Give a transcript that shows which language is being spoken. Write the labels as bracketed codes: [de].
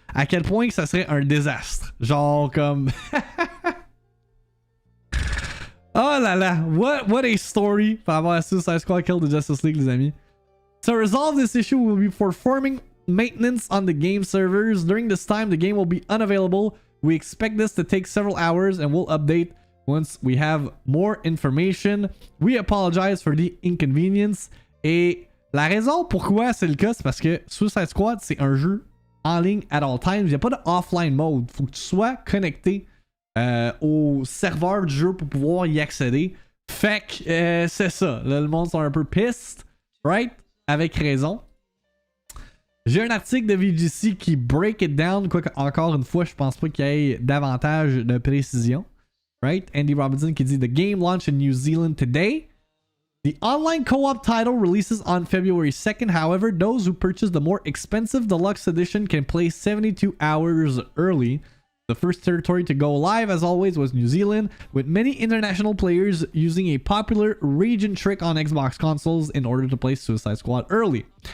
[fr] À quel point que ça serait un désastre. Genre comme... Oh là là, [en] what a story [fr] par rapport à Suicide Squad Kill the Justice League, les amis. [en] To resolve this issue, we'll be performing maintenance on the game servers. During this time, the game will be unavailable. We expect this to take several hours and we'll update once we have more information. We apologize for the inconvenience. [fr] Et la raison pourquoi c'est le cas, c'est parce que Suicide Squad, c'est un jeu en ligne [en] at all times. [fr] Il n'y a pas de [en] offline mode. [fr] Faut que tu sois connecté au serveur du jeu pour pouvoir y accéder. Fait que c'est ça. Là, le monde sont un peu pissed, right? Avec raison. J'ai un article de VGC qui [en] break it down, [fr] quoique encore une fois, je pense pas qu'il y ait davantage de précision. [en] Right? Andy Robinson [fr] qui dit [en] The game launched in New Zealand today. The online co-op title releases on February 2nd. However, those who purchase the more expensive deluxe edition can play 72 hours early. The first territory to go live, as always, was New Zealand, with many international players using a popular region trick on Xbox consoles in order to play Suicide Squad early.